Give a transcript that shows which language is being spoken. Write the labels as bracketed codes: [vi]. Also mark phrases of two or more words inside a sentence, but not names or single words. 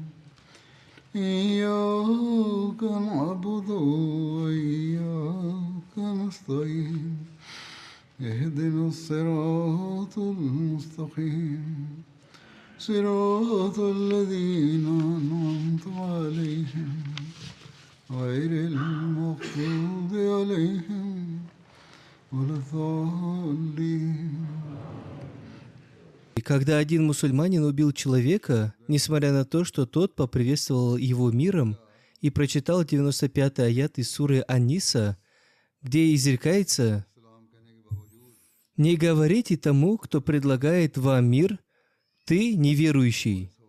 [ar] إياك نعبد وإياك نستعين اهدنا الصراط المستقيم صراط الذين أنعمت عليهم غير المغضوب عليهم ولا الضالين. [ru] И когда один мусульманин убил человека, несмотря на то, что тот поприветствовал его миром и прочитал 95-й аят из суры Ан-Ниса, где изрекается: «Не говорите тому, кто предлагает вам мир, ты неверующий».